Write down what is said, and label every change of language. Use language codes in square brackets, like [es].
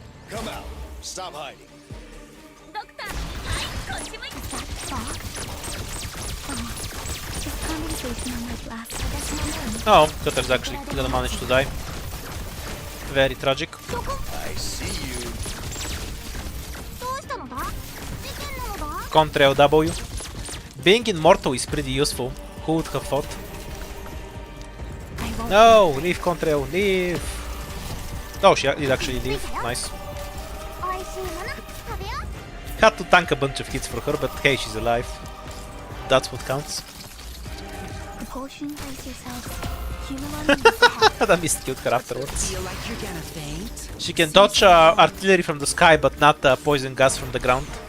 [en] Come out. Stop hiding. [ja] ドクター、はい、こっち向いて。 [en] Just conversation on my last professional Oh, Cutter's actually gonna manage to die. Very tragic. I see you. [ja] どうしたのだ？事件なのだ？ [en] Contrail W. Being immortal is pretty useful. Who would have thought? No, leave Contrail, leave. Oh, she did actually leave. Nice. [ja] おいしいもの食べよう。 [en] Had to tank a bunch of hits for her, but hey, she's alive. That's what counts. Potion brace yourself. Human I missed killed her afterwards. Feel like you're gonna faint? She can dodge artillery from the sky, but not poison gas from the ground.